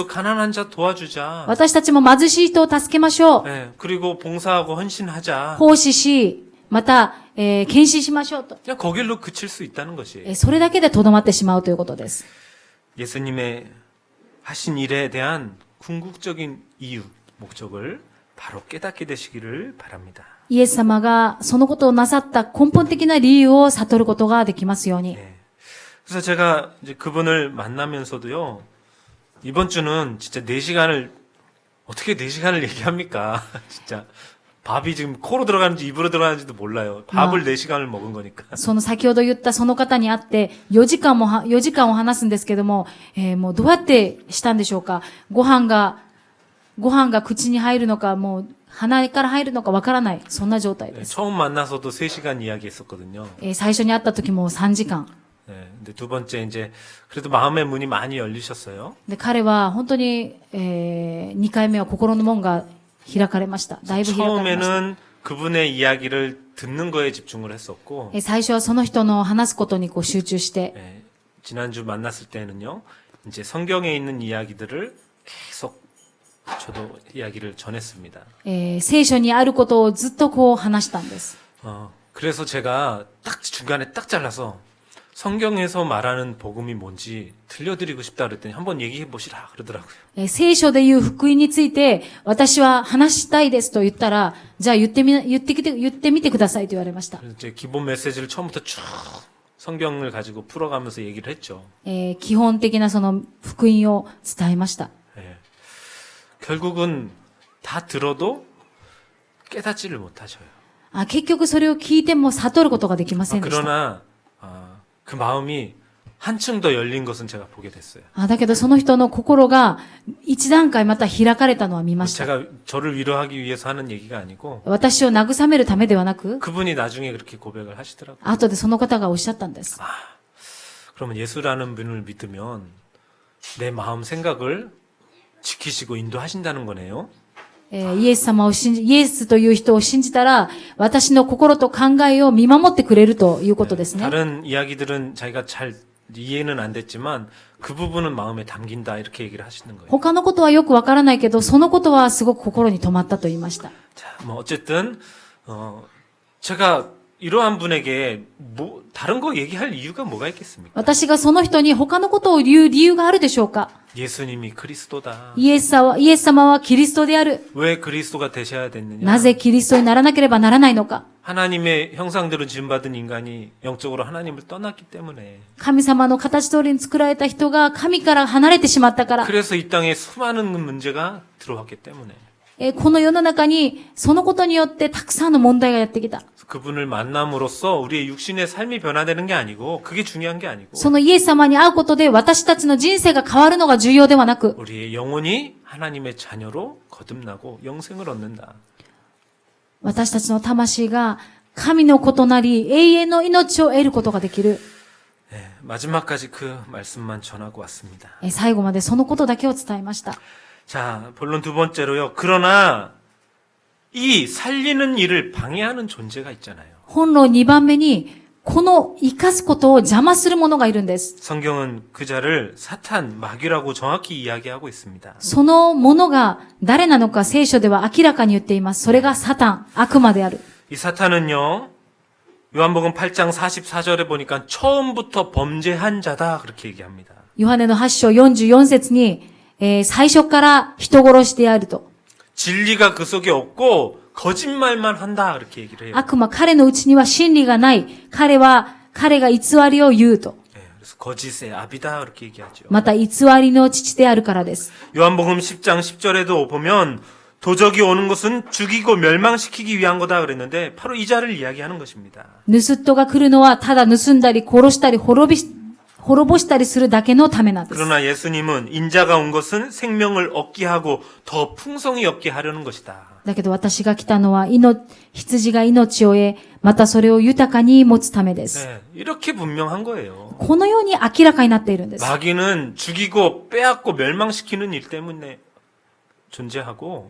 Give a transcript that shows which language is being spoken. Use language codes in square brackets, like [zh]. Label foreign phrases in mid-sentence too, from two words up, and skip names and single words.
[ko] 우리도 가난한 자 도와주자. [ja] 私たちも貧しい人を助けましょう。 [ko] 예, 그리고 봉사하고 헌신하자. [ja] 奉仕し、また、献身しましょうと。 [ko] 그냥 거길로 그칠 수 있다는 것이에요. [ja] それだけで留まってしまうということです。 [ko] 예수님의 하신 일에 대한 궁극적인 이유, 목적을 바로 깨닫게 되시기를 바랍니다. [ja] イエス様がそのことをなさった根本的な理由を悟ることができますように。 [ko] 네. 그래서 제가 이제 그분을 만나면서도요, 이번 주는 진짜 4시간을, 어떻게 4시간을 얘기합니까? 진짜. 밥이 지금 코로 들어가는지 입으로 들어가는지도 몰라요. 밥을 4시간을 먹은 거니까. [ja] その先ほど言ったその方に会って4時間を話すんですけども、もうどうやってしたんでしょうか。ご飯が口に入るのか、もう鼻から入るのかわからない。そんな状態 [ko] 네, [ja] です。 [ko] 처음 만나서도 3시간 이야기했었거든요. [ja] 最初に会った時も3時間。 [ko] 네, 근데 두 번째 이제 그래도 마음의 문이 많이 열리셨어요. [ja] で、彼は本当に、2回目は心の門が開かれました。だいぶ開かれました。 [ko] 처음에는 그분의 이야기를 듣는 거에 집중을 했었고, [ja] 最初はその人の話すことにこう集中して、 [ko] 네, 지난주 만났을 때는요, 이제 성경에 있는 이야기들을 계속 저도 이야기를 전했습니다. [ja] 聖書にあることをずっとこう話したんです。 [ko] 그래서 제가 딱 중간에 딱 잘라서 성경에서 말하는 복음이 뭔지 들려드리고 싶다 그랬더니 한번 얘기해 보시라 그러더라고요. [ja] 聖書で言う福音について私は話したいですと言ったら、じゃあ言ってみてくださいと言われました。 [ko] 그래서 이제 기본 메시지를 처음부터 쭉 성경을 가지고 풀어가면서 얘기를 했죠. [ja] 基本的なその福音を伝えました。 [ko] 예. 결국은 다 들어도 깨닫지를 못하셔요. [ja] 結局それを聞いても悟ることができませんでした。 [ko] 그러나 그 마음이 한층 더 열린 것은 제가 보게 됐어요. [ja] だけどその人の心が一段階また開かれたのは見ました。 [ko] 제가 저를 위로하기 위해서 하는 얘기가 아니고 [ja] 私を慰めるためではなく、 [ko] 그분이 나중에 그렇게 고백을 하시더라고요. [ja] 後でその方がおっしゃったんです。 [ko] 그러면 예수라는 분을 믿으면 내 마음 생각을 지키시고 인도하신다는 거네요. [ja] イエスという人を信じたら、私の心と考えを見守ってくれるということですね。 [ko] 다른 이야기들은 자기가 잘 이해는 안 됐지만 그 부분은 마음에 담긴다 이렇게 얘기를 하시는 거예요. [ja] 他のことはよくわからないけど、そのことはすごく心に留まったと言いました。 [ko] 자, 뭐 어쨌든 제가 이러한 분에게 뭐 다른 거 얘기할 이유가 뭐가 있겠습니까? [ja] 私がその人に他のことを言う理由があるでしょうか。 [ko] 예수님이 그리스도다. [ja] イエス様はキリストである。 [ko] 왜 그리스도가 되셔야 됐느냐? [ja] なぜキリストにならなければならないのか。 [ko] 하나님의 형상대로 지음받은 인간이 영적으로 하나님을 떠났기 때문에 [ja] 神様の形通りに作られた人が神から離れてしまったから。 [ko] 그래서 이 땅에 수많은 문제가 들어왔기 때문에 [ja] この世の中にそのことによってたくさんの問題がやってきた。 [ko] 그분을 만남으로써 우리의 육신의 삶이 변화되는 게 아니고 그게 중요한 게 아니고 [ja] そのイエス様に会うことで私たちの人生が変わるのが重要ではなく、 [ko] 우리의 영혼이 하나님의 자녀로 거듭나고 영생을 얻는다. [ja] 私たちの魂が神の子となり永遠の命を得ることができる。 [ko] 네, 마지막까지 그 말씀만 전하고 왔습니다. [ja] 最後までそのことだけを伝えました。 [ko] 자, 본론 두 번째로요. 그러나 이 살리는 일을 방해하는 존재가 있잖아요. [ja] 本論2番目に、この生かすことを邪魔する者がいるんです。 [ko] 성경은 그 자를 사탄, 마귀라고 정확히 이야기하고 있습니다. [ja] その者が誰なのか聖書では明らかに言っています。それがサタン、悪魔である。 [ko] 이 사탄은요. 요한복음 8장 44절에 보니까 처음부터 범죄한 자다 그렇게 얘기합니다. [ja] ヨハネの8章44節に、最初から人殺しであると。 [ko] 진리가 그 속에 없고 거짓말만 한다 그렇게 얘기를 해요. [ja] 悪魔、彼のうちには真理がない。彼が偽りを言うと。 [ko] 네, 그래서 거짓의 아비다 그렇게 얘기하죠. [ja] また偽りの父であるからです。 [ko] 요한복음 10장 10절에도 보면 도적이 오는 것은 죽이고 멸망시키기 위한 거다 그랬는데 바로 이 자를 이야기하는 것입니다. [ja] 盗人が来るのはただ盗んだり殺したり滅滅ぼしたりするだけのためなんです。 [ko] 그러나 예수님은 인자가 온 것은 생명을 얻게 하고 더 풍성히 얻게 하려는 것이다. [ja] だけど私が来たのは、羊が命を得、またそれを豊かに持つためです。 [ko] 네, 이렇게 분명한 거예요. [ja] このように明らかになっているんです。 [ko] 마귀는 죽이고 빼앗고 멸망시키는 일 때문에 존재하고